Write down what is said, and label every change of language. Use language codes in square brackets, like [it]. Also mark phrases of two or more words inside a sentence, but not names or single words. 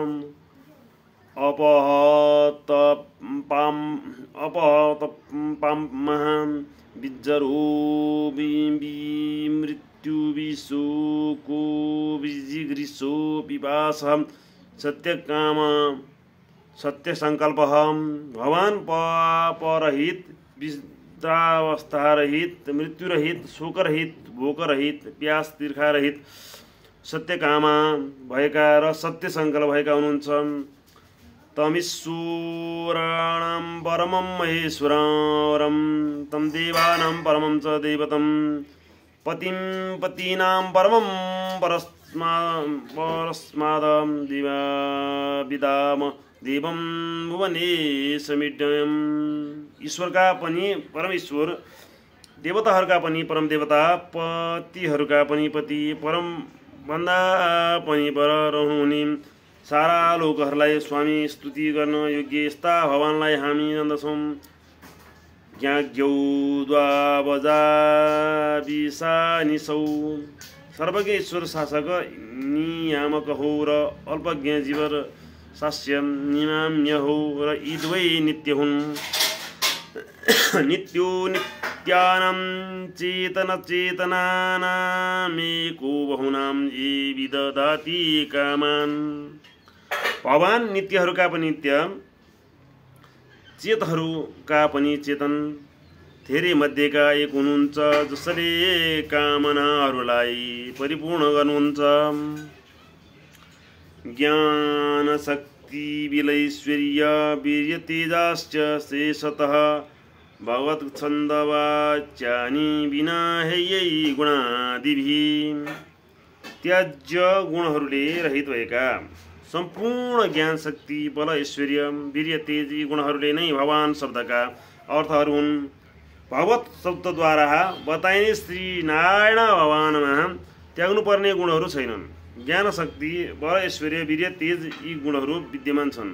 [sa] अपहत पाम बिजरो मृत्यु विशोको विजिगृशो विपास सत्यकाम सत्य संकल्प। [ne] भगवान पापरहित विद्रावस्था रहित मृत्यु रहित शोक रहित भोक रहित प्यास तीर्खा रहित सत्यकामा भएका र सत्य संकल्प भएका हुनुहुन्छ। [sa] तमीश्वराणां परमं महेश्वरं तं देवानां परमं च दैवतं पतिं पतीनां परमं परस्मादं विदाम देवं भुवनेशमिड्यम्। [ne] ईश्वरका पनि परमेश्वर, देवताहरूका पनि परम देवता, पतिहरूका पनि पति, परम भन्दा पनि पर रहनुहुने सारा लोकहरूलाई स्वामी स्तुति गर्न योग्य यस्ता भगवानलाई हामी जान्दछौँ। [sa] ज्ञाज्ञौ द्वावजाविसानिसौ [ne] सर्वज्ञ ईश्वर शासक नियामक हो र अल्पज्ञ जीवर शास्य निमाम्य हो र यी दुवै नित्य हुन्। [sa] नित्यो नित्यानां चेतन चेतनानामेको बहुनां ये विदधाति कामान्। [ne] भगवान नित्यहरूका पनि नित्य, चेतहरूका पनि चेतन, धेरै मध्येका एक हुनुहुन्छ, जसले कामनाहरूलाई परिपूर्ण गर्नुहुन्छ। [sa] ज्ञान शक्ति विलैश्वर्य वीर्य तेजाश्च शेषतः भगवत् छन्दवाच्यानि विना हेयै गुणादिभिः। [ne] त्याज्य गुणहरूले रहित भएका सम्पूर्ण ज्ञान शक्ति बल ऐश्वर्य वीर्य तेज यी गुणहरूले नै भगवान शब्दका अर्थहरू हुन्। भगवत शब्दद्वारा बताइने श्री नारायण भगवानमा त्याग्नुपर्ने गुणहरू छैनन्। ज्ञान शक्ति बल ऐश्वर्य वीर्य तेज यी गुणहरू विद्यमान छन्।